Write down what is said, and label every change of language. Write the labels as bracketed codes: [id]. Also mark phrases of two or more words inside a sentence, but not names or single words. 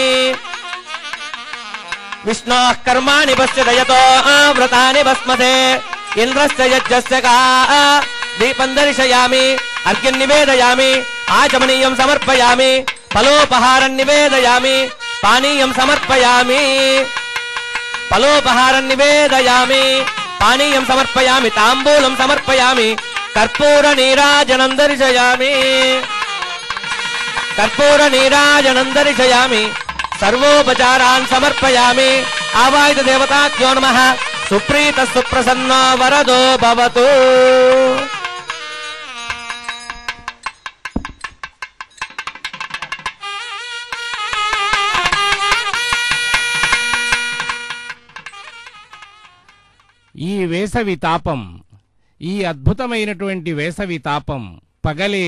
[sa] विष्णोः कर्माणि पश्यति यतो व्रतानि भस्मसे इन्द्रस्य यज्ञस्य का दीपं दर्शयामि अर्घ्यं निवेदयामि आचमनीयं समर्पयामि फलोपहारं निवेदयामि पानीयं समर्पयामि फलोपहारं निवेदयामि पानीयं समर्पयामि ताम्बूलं समर्पयामि कर्पूर नीराजनं दर्शयामि कर्पूर नीराजनं दर्शयामि सर्वोपचारान् समर्पयामि आवाहित देवताभ्यो नमः सुप्रीत सुप्रसन्नो वरदो भवतु [te] ఈ వేసవి తాపం ఈ అద్భుతమైనటువంటి వేసవి తాపం పగలే